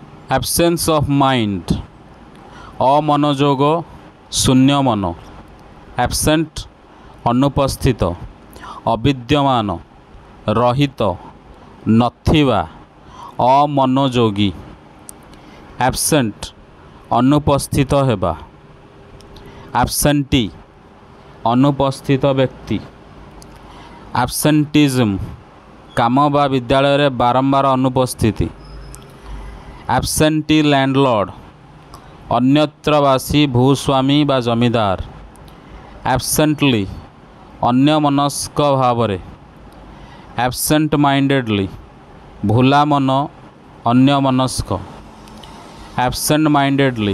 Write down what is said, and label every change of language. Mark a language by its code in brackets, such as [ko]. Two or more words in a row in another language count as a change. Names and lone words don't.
[en] absence of mind [or] ଅମନୋଯୋଗ ଶୂନ୍ୟ ମନ absent ଅନୁପସ୍ଥିତ ଅବିଦ୍ୟମାନ ରହିତ ନଥିବା ଅମନୋଯୋଗୀ absent ଅନୁପସ୍ଥିତ ହେବା absentee ଅନୁପସ୍ଥିତ ବ୍ୟକ୍ତି absenteeism �କାମ ବା ବିଦ୍ୟାଳୟ ରେ ବାରମ୍ବାର ଅନୁପସ୍ଥିତି [en] absentee landlord [or] ଅନ୍ୟତ୍ରବାସୀ ଭୂସ୍ୱାମୀ ବା ଜମିଦାର absently ଅନ୍ୟମନସ୍କ ଭାବରେ [en] absent mindedly [or] ଭୁଲା ମନ ଅନ୍ୟମନସ୍କ [en] absent mindedly